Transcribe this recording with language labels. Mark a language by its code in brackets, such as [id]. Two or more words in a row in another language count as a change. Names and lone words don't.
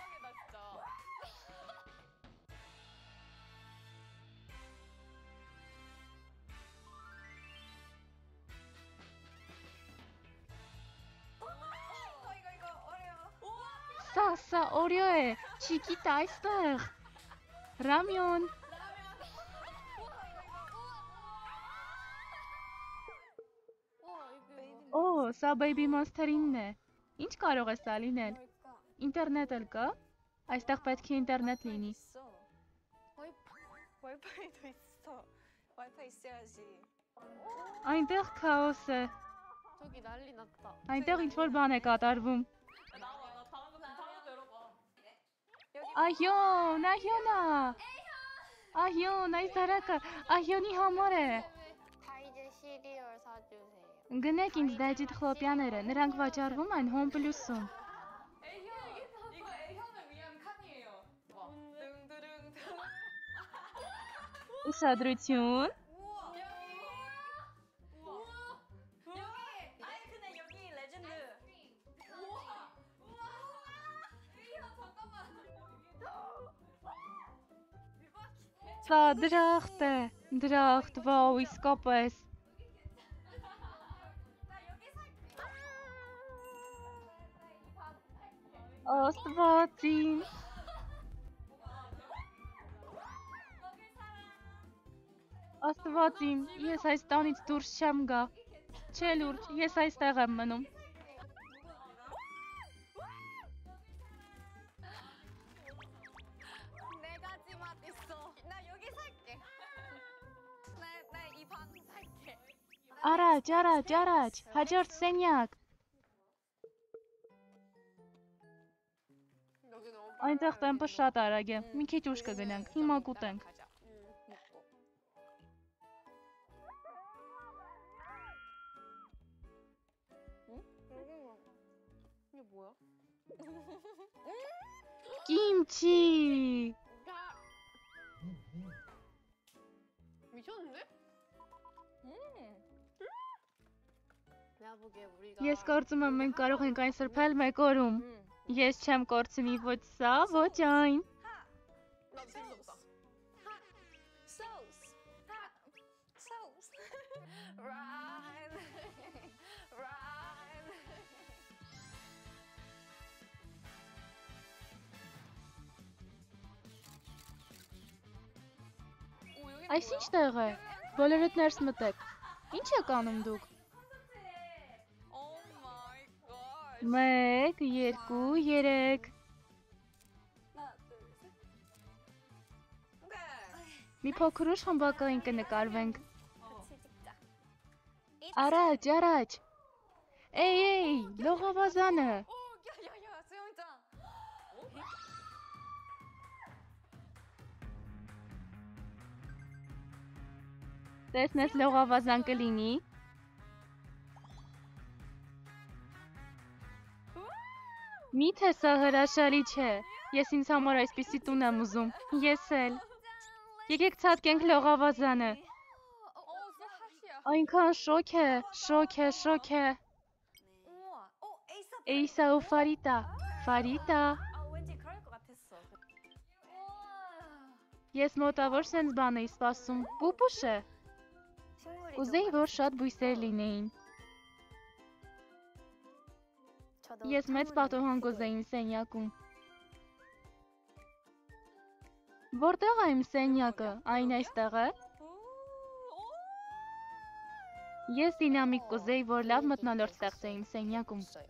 [hy] Սա օրյո է, չիկիտ այստեղ։ Ռամյոն։ սա Baby Monster-ինն է։ Ինչ կարող է սա լինել։ Ինտերնետ էլ կա։ Այստեղ պետք է ինտերնետ լինի։ [ko] 와이파이도 있어. 와이파이 있어야지. [hy] Այնտեղ քաոս է։ [ko] 저기 난리 났다. [hy] Այնտեղ ինչ որ բան է կատարվում։ [ko] 나와, 나 다음부터 열어봐. [hy] Այո, Նահյոնա։ Այո, այս դարակը Այոնի համար է։ [ko] 다이제 시리얼 사주세요. [hy] Գնեք ինձ դաջիտ խլոպյաները, նրանք վաճառվում են Home Plus-ում։ [ko] 이거 애현을 위한 칸이에요. 둥두릉. [hy] Ուշադրություն։ [ko] 우와. 여기. 아니 근데 여기 레전드. 우와. 애현 잠깐만. [hy] Սա դրախտ է։ Դրախտ, վաու, իսկապես։ [ko] 나 여기 살게. [hy] Աստվածին։ [ko] 여기 살아. [hy] Աստվածին, ես այս տանից դուրս չեմ գա։ Չէ լուրջ, ես այստեղ եմ մնում։ [ko] 네 가지 맛 있어. 나 여기 살게. 나 이 방 살게. [hy] Առաջ, առաջ, առաջ, հաջորդ սենյակ։ [ko] 여기 너무 [hy] Այնտեղ տեմպը շատ արագ է։ Մի քիչ ուշ կգնանք, հիմա կուտենք։ [ko] 가자. 먹고. 이게 뭐야? [hy] Կիմչի։ [ko] 미쳤는데? 내가 보기에 우리가 [hy] Ես կարծում եմ մենք կարող ենք այն սրբել մեկ օրում։ Ես չեմ կորցնի ոչ սա, ոչ այն։ [ko] 나 재밌어 없다. [en] Sauce. Sauce. Rhyme. Rhyme. [hy] Այս ինչ տեղ է։ Բոլորդ ներս մտեք։ Ինչ եք անում դուք։ [en] Oh my god. [hy] 1, 2, 3։ [ko] 하나, 둘, 셋. 오케이. [hy] Մի փոքր ուշ խմբակային կնկարվենք։ [ko] 같이 찍자. [hy] Առաջ, առաջ։ Էй, լողավազանը։ [ko] 오, 야야야, 수영장. [hy] Տեսնես լողավազան կլինի։ Միթե սա հրաշալի չէ։ Ես ինձ համար այսպիսի տուն եմ ուզում։ Ես էլ։ Եկեք ցածկենք լողավազանը։ [ko] 진짜 핫이야. [hy] Այնքան շոկ է, շոկ է, շոկ է։ [ko] 우와. 에이사. [hy] Էյսա ու Ֆարիտա։ Ֆարիտա։ [ko] 아, 왠지 그럴 것 같았어. 우와. [hy] Ես մոտավոր սենց բան էի սպասում։ Պուպուշ է։ [ko] 식물이 [hy] Կուզեի, որ շատ բույսեր լինեին։ Ես մեծ պատոհան կուզեի իմ սենյակում։ Որտեղ է իմ սենյակը։ Այն այստեղ է։ Ես դինամիկ կուզեի, որ լավ մթնոլորտ ստեղծեի իմ սենյակում։